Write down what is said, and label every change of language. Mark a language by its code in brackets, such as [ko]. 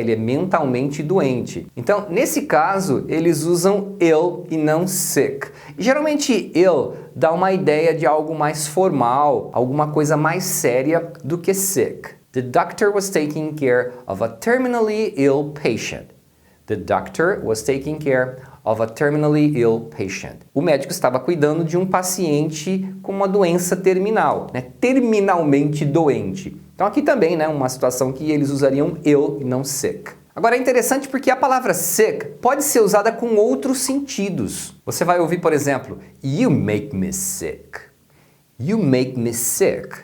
[pt] Ele é mentalmente doente. Então, nesse caso, eles usam ill e não sick. E, geralmente, ill dá uma ideia de algo mais formal, alguma coisa mais séria do que sick. [en] The doctor was taking care of a terminally ill patient. The doctor was taking care of a terminally ill patient. [pt] O médico estava cuidando de um paciente com uma doença terminal, né? Terminalmente doente. Então aqui também, né, uma situação que eles usariam ill e não sick. Agora é interessante porque a palavra sick pode ser usada com outros sentidos. Você vai ouvir, por exemplo, [en] you make me sick. You make me sick.